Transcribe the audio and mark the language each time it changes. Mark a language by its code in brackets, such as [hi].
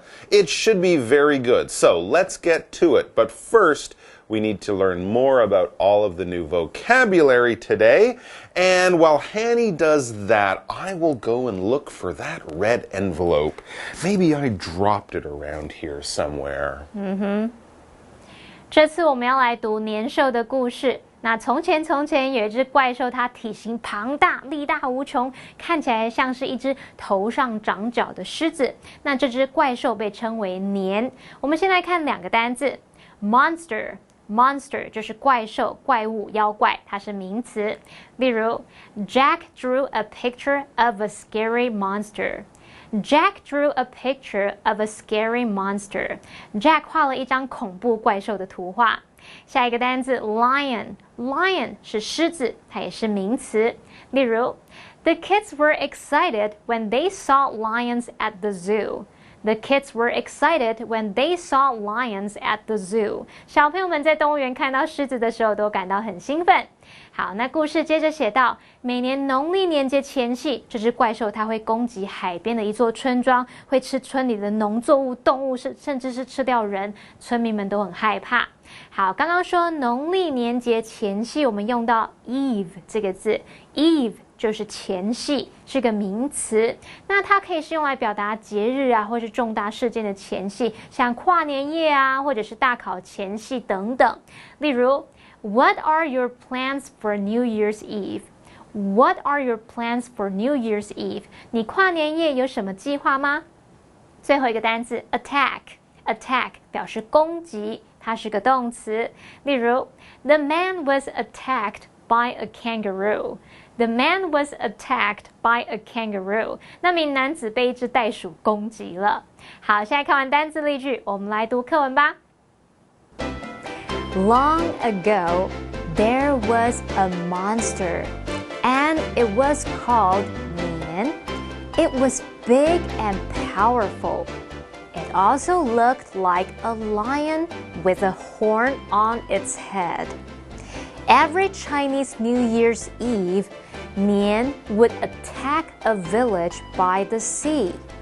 [en] It should be very good. So let's get to it. But first, we need to learn more about all of the new vocabulary today. And while Hanny does that, I will go and look for that red envelope. Maybe I dropped it around here somewhere. [zh] 这次我们要来读年兽的故事。那从前有一只怪兽，它体型庞大，力大无穷，看起来像是一只头上长角的狮子。那这只怪兽被称为年。我们先来看2个单字 ，monster。Monster 就是怪兽、怪物、妖怪，它是名词。例如 [en] ，Jack drew a picture of a scary monster. Jack drew a picture of a scary monster. [zh] Jack 画了一张恐怖怪兽的图画。下一个单字 lion 是狮子，它也是名词。例如 [en] ，The kids were excited when they saw lions at the zoo.The kids were excited when they saw lions at the zoo. [zh] 小朋友们在动物园看到狮子的时候都感到很兴奋。好，那故事接着写到，每年农历年节前夕，这只怪兽它会攻击海边的一座村庄，会吃村里的农作物、动物，甚至是吃掉人，村民们都很害怕。好，刚刚说农历年节前夕，我们用到 Eve 这个字 ，Eve。就是前夕，是个名词。那它可以是用来表达节日啊，或是重大事件的前夕，像跨年夜啊，或者是大考前夕等等。例如 [en] ，What are your plans for New Year's Eve? What are your plans for New Year's Eve? [zh] 你跨年夜有什么计划吗？最后一个单词 attack 表示攻击，它是个动词。例如 [en] ，The man was attacked by a kangaroo.The man was attacked by a kangaroo. [zh] 那名男子被一只袋鼠攻击了。好，现在看完单字例句，我们来读课文吧。 [en] Long ago, there was a monster, and it was called Nian. It was big and powerful. It also looked like a lion with a horn on its head.Every Chinese New Year's Eve, Nian would attack a village by the sea.